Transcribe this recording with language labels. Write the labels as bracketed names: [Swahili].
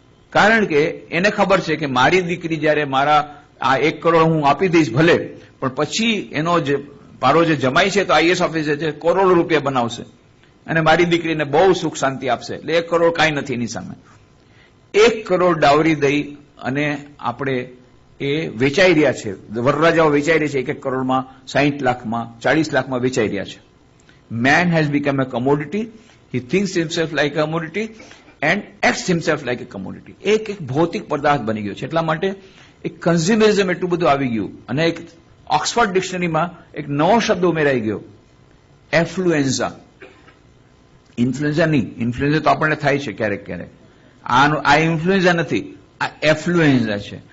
[Gujarati] કારણ કે એને ખબર છે કે મારી દીકરી જયારે મારા આ 1 કરોડ હું આપી દઈશ ભલે, પણ પછી એનો જે મારો જે જમાઈ છે તો આઈએએસ ઓફિસર છે, કરોડો રૂપિયા બનાવશે અને મારી દીકરીને બહુ સુખ શાંતિ આપશે. એટલે 1 કરોડ કાંઈ નથી એની સામે. 1 કરોડ ડાવરી દઈ અને આપણે એ વેચાઈ રહ્યા છે. વરરાજાઓ વેચાઈ રહ્યા છે 1 કરોડમાં, 60 લાખમાં, 40 લાખમાં વેચાઈ રહ્યા છે. [English] Man has become a commodity. [Gujarati] He thinks himself like a commodity [English] And acts himself like a commodity. [Gujarati] એક ભૌતિક પદાર્થ બની ગયો છે. એટલા માટે એક કન્ઝ્યુમરિઝમ એટલું બધું આવી ગયું અને એક ઓક્સફર્ડ ડિક્શનરીમાં એક નવો શબ્દ ઉમેરાઈ ગયો, એફ્લુએન્ઝા. ઇન્ફ્લુએન્ઝા નહીં, ઇન્ફ્લુએન્ઝા તો આપણને થાય છે ક્યારેક ક્યારેક. આ ઇન્ફ્લુએન્ઝા નથી, આ એફ્લુએન્ઝા છે.